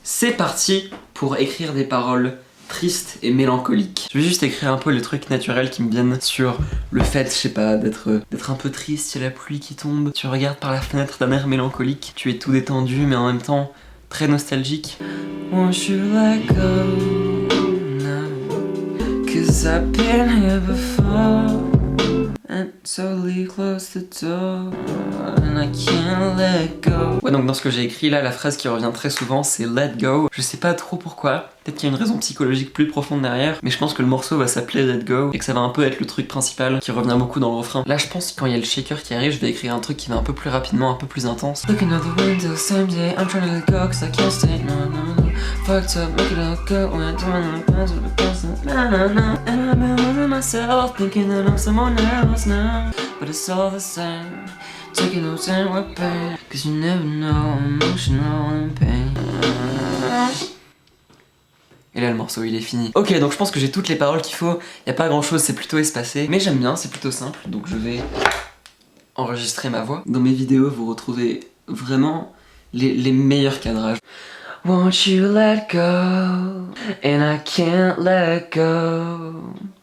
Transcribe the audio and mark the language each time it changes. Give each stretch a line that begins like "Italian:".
French: C'est parti pour écrire des paroles tristes et mélancoliques. Je vais juste écrire un peu les trucs naturels qui me viennent sur le fait, je sais pas, d'être un peu triste, il y a la pluie qui tombe, tu regardes par la fenêtre d'un air mélancolique, tu es tout détendu mais en même temps très nostalgique.
English: Won't you let go now? 'cause I've been here before and totally close the door and I can't let go.
French: Ouais, donc dans ce que j'ai écrit là, la phrase qui revient très souvent c'est let go. Je sais pas trop pourquoi, peut-être qu'il y a une raison psychologique plus profonde derrière, mais je pense que le morceau va s'appeler let go et que ça va un peu être le truc principal qui revient beaucoup dans le refrain. Là je pense que quand il y a le shaker qui arrive, je vais écrire un truc qui va un peu plus rapidement, un peu plus intense.
English: Looking out the window, same day, I'm trying to let go 'cause I can't stay, no, no, no. Fucked up, make it all go when I'm doing the plans with the constant, na na na. And I've been losing myself, thinking that I'm someone else now. But it's all the same, taking no time with pain. 'Cause you never know, I'm emotional in pain.
French: Et là le morceau il est fini. Ok, donc je pense que j'ai toutes les paroles qu'il faut. Y a pas grand chose, c'est plutôt espacé. Mais j'aime bien, c'est plutôt simple. Donc je vais enregistrer ma voix. Dans mes vidéos vous retrouvez vraiment les meilleurs cadrages.
English: Won't you let go? And I can't let go.